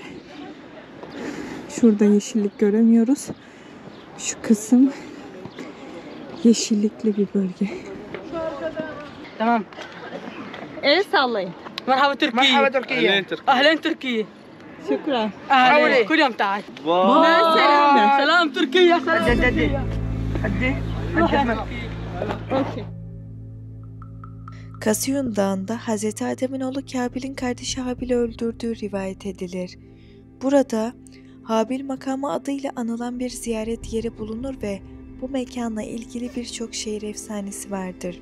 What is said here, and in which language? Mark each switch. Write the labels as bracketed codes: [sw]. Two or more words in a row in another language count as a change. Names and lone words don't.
[tr] Şurada yeşillik göremiyoruz. Şu kısım yeşillikli bir bölge. تمام. El sallayın. [ar] مرحبا تركيا. مرحبا تركيا. اهلا تركيا. [tr] Şükran. [ar] اهلا كل يوم تعال. [tr] Selam. [ar] سلام تركيا. [tr] Kasiyun Dağı'nda Hz. Adem'in oğlu Kabil'in kardeşi Habil'i öldürdüğü rivayet edilir. Burada Habil makamı adıyla anılan bir ziyaret yeri bulunur ve bu mekanla ilgili birçok şehir efsanesi vardır.